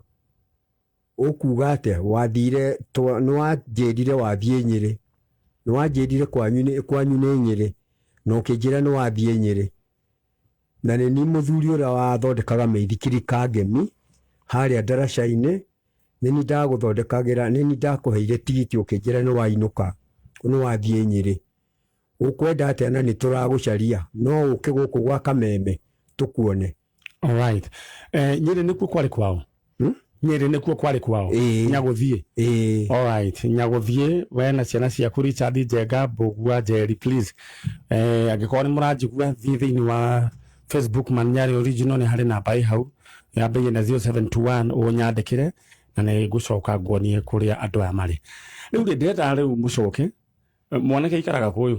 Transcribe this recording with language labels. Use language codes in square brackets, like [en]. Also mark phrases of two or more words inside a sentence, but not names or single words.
[ki] Ũkuga atĩa wathire nĩ wanjĩrire wathiĩ Nyĩrĩ nĩ wanjĩrire kwanyu nĩ Nyĩrĩ na ũkĩnjĩra nĩ wathiĩ Nyĩrĩ na nĩ ni mũthuri ũrĩa wathondekaga mĩithikiri Kangemi harĩa ndaraca-inĩ nĩ ni ndagũthondekagĩra nĩ ni ndakũheire tigiti ũkĩnjĩra nĩ wainũka nĩ wathiĩ Nyĩrĩ. Ũkwenda atĩa na nĩ tũragũcaria no ũke gũkũ gwa Kameme tũkuone. [en] All right, [ki] Nyĩrĩ nĩkuo kwarĩ kwao Nyĩrĩ nĩkuo kwarĩ kwao Nyaguthie. [en] All right, [ki] Nyaguthie we na ciana ciaku Richard Njenga Mbogua Njeri please angĩkorwo nĩ mũranjigua thiĩ thĩinĩ wa Facebook Maniari Original nĩ harĩ namba ĩ hau yambagia na 0721 ũnyandĩkĩre na nĩ ngũcoka nguonie kũrĩa andũ aya marĩ. Rĩu ndĩrenda rĩu mũcoke mwanake ikaraga kũyũ